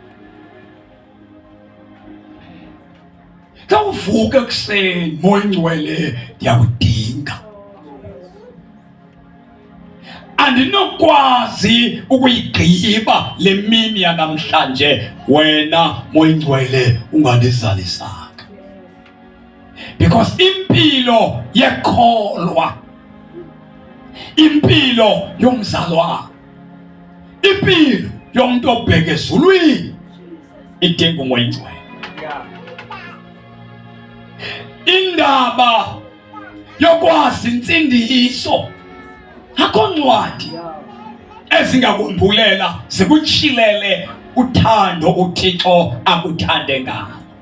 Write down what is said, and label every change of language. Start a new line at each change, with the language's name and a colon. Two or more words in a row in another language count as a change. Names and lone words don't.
Xhosa: Xa uvuka ekuseni Moya Ingcwele ndiyakudinga, andinokwazi ukuyigqiba le mini yanamhlanje wena Moya Ingcwele ungandizalisanga.
Zulu: Because impilo yekholwa, impilo yomzalwa, impilo yomuntu obheke ezulwini idinga uMoya Ingcwele.
Xhosa: Indaba yokwazi insindiso, akho ncwadi ezingakumbulela zikutshilele uthando uThixo akuthande ngalo.